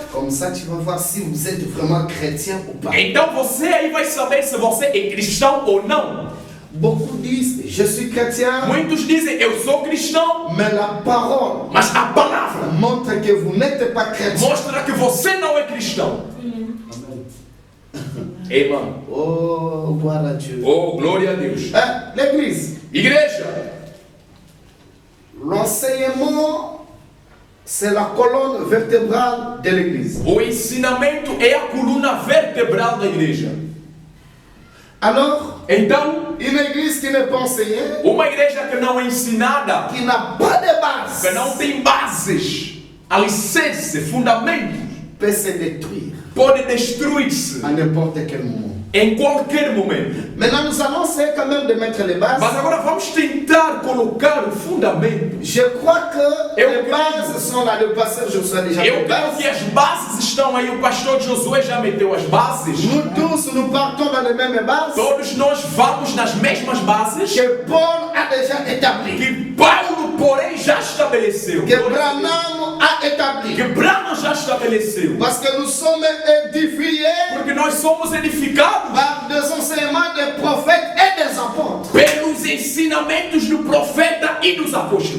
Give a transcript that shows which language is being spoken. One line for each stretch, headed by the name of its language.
French: Comme ça, tu vas voir si vous êtes vraiment chrétien ou pas.
Portuguese: Então você aí vai saber se você é cristão ou não.
French: Beaucoup disent, je suis chrétien,
Portuguese: Muitos dizem, eu sou cristão,
French: mais la parole
Portuguese: mas a palavra
French: montre que vous n'êtes pas chrétien.
Portuguese: mostra que você não é cristão. Amen.
French: Oh, gloire à Dieu.
Portuguese: Oh, glória a Deus.
French: L'église,
Portuguese: Igreja,
French: l'enseignement, c'est la colonne vertébrale de l'église.
Portuguese: o ensinamento é a coluna vertebral da igreja.
French: Alors,
Portuguese: Então,
French: une église qui n'est pas enseignée,
Portuguese: uma igreja que não é ensinada,
French: qui n'a pas de base,
Portuguese: que não tem bases, alicerce, fundamentos,
French: peut se détruire
Portuguese: pode destruir-se
French: à n'importe quel moment.
Portuguese: em qualquer momento.
French: Maintenant, nous allons essayer quand même de mettre les bases.
Portuguese: Mas agora vamos tentar colocar o fundamento.
French: Je crois que
Portuguese: Eu
French: les bases sont là. Le pasteur Josué a déjà
Portuguese: Eu
French: mis les
Portuguese: creio que
French: bases.
Portuguese: as bases estão aí. O pastor Josué já meteu as bases.
French: Nous tous, nous partons dans les mêmes bases
Portuguese: Todos nós vamos nas mesmas bases
French: que Paul a déjà établies,
Portuguese: que Paulo, porém, já estabeleceu.
French: que Branham a établies.
Portuguese: Que Branham já estabeleceu.
French: Parce que nous sommes édifiés
Portuguese: Porque nós somos edificados
French: par des enseignements des prophètes et des apôtres.
Portuguese: pelos ensinamentos do profeta e dos apóstolos.